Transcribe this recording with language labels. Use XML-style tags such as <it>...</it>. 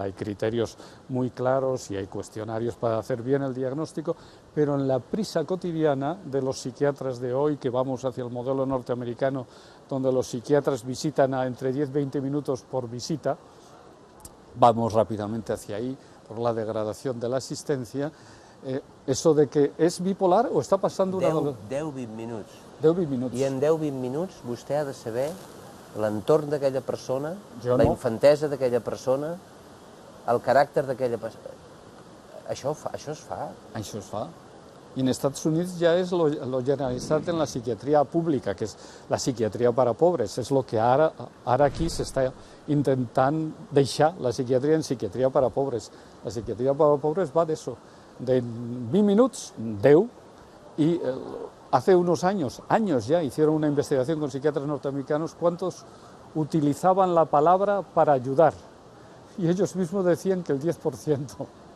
<es>Hay criterios muy claros y hay cuestionarios para hacer bien el diagnóstico, pero en la prisa cotidiana de los psiquiatras de hoy, que vamos hacia el modelo norteamericano, donde los psiquiatras visitan a entre 10 y 20 minutos por visita, vamos rápidamente hacia ahí por la degradación de la asistencia. Eso de que</es> <ca>és bipolar o està passant d'una... 10-20 minuts. 10-20 minuts. I en 10-20 minuts vostè ha de saber l'entorn d'aquella persona, Jo la no. infantesa d'aquella persona, el caràcter d'aquella persona. Això es fa? Això es fa. I en Estats Units ja és lo generalitzat en la psiquiatria pública, que és la psiquiatria</ca> <es>para pobres.</es> <ca>És el que ara aquí s'està intentant deixar la psiquiatria en psiquiatria</ca> <es>para pobres.</es> <ca>La psiquiatria para pobres va d'això, de 20 minuts, 10,</ca> <es>y hace unos años ya, hicieron una investigación con psiquiatras norteamericanos, cuántos utilizaban la palabra para ayudar, y ellos mismos decían que el 10%.</es>